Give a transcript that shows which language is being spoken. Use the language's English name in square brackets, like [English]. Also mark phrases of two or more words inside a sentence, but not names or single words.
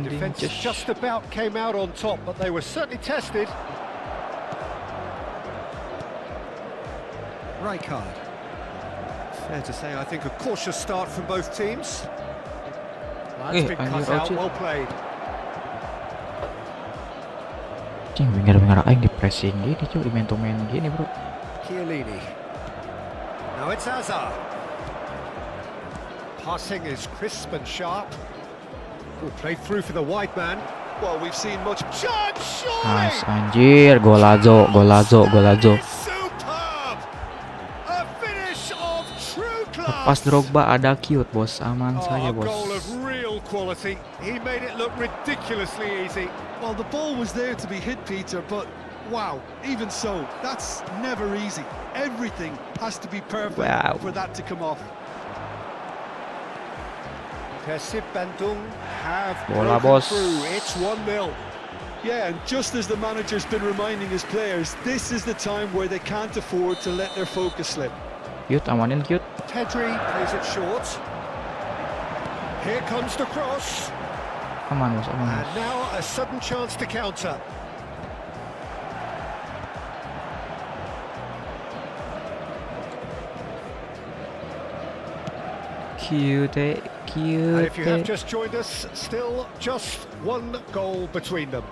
[English] defence just about came out on top, but they were certainly tested. Rijkaard. Fair to say, I think a cautious start from both teams. That's been cut out, well played. [Sundanese] Cing, winger-winger aing di pressing gini cuy, di main gini bro. [English] Chiellini. Now it's Hazard. Passing is crisp and sharp. Will play through for the wide man. Well, we've seen much. Chance, surely! [Indonesian] Nice, anjir, golazo. [English] Superb! A finish of true class. [Indonesian] Pas Drogba ada cute bos, aman saja [English] A goal of [Indonesian] bos. [English] real quality. He made it look ridiculously easy. Well, the ball was there to be hit, Peter, but wow, even so, that's never easy. Everything has to be perfect Wow. for that to come off. Persib Bandung have [Indonesian] Bola, [English] broken [Indonesian] bos. [English] through. It's 1-0. Yeah, and just as the manager's been reminding his players, this is the time where they can't afford to let their focus slip. [Indonesian] Cute, amanin cute. [English] Pedri plays it short. Here comes the cross. [Indonesian] Aman bos, aman [English] And [Indonesian] bos. [English] now a sudden chance to counter. [Indonesian] Cute. [English] And if you have just joined us, still just one goal between them.